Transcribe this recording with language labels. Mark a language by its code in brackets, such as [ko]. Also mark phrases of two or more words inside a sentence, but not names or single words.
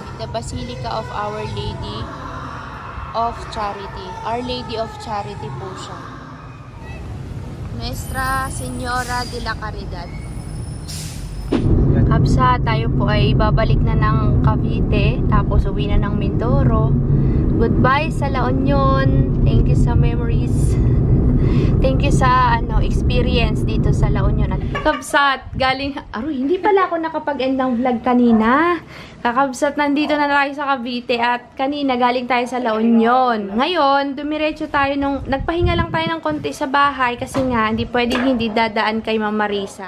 [tl] Basilica of Our Lady of Charity. Our Lady of Charity po siya. Nuestra Señora de la Caridad. Kapsa, tayo po ay babalik na ng Cavite, tapos uwi na ng Mindoro. Goodbye sa La Union. [en] Thank you [tl] sa memories. [en] Thank you [tl] sa experience dito sa La Union. At Kabsat, galing... Aroy, hindi pala ako nakapag-end ng vlog kanina. Kakabsat, nandito na tayo sa Cavite at kanina galing tayo sa La Union. Ngayon, dumiretso tayo nagpahinga lang tayo ng konti sa bahay kasi nga, hindi pwedeng hindi dadaan kay Mama Risa.